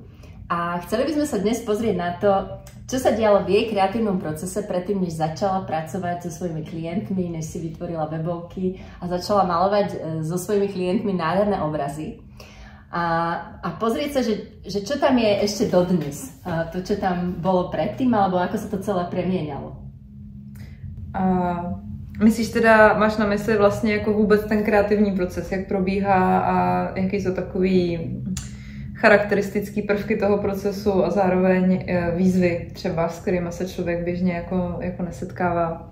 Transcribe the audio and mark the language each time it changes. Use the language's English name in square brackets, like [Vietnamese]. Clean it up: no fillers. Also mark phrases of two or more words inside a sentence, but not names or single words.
[Slovak] A chceli by sme sa dnes pozrieť na to, čo sa dialo v jej kreatívnom procese predtým, než začala pracovať so svojimi klientmi, než si vytvorila webovky a začala malovať so svojimi klientmi nádherné obrazy. A pozrieť sa, že čo tam je ešte dodnes. To, čo tam bolo predtým, alebo ako sa to celé premieňalo. [Czech] Myslíš teda, máš na mysli vlastně jako vůbec ten kreativní proces, jak probíhá a jaký jsou takový charakteristický prvky toho procesu a zároveň výzvy třeba, s kterými se člověk běžně jako nesetkává.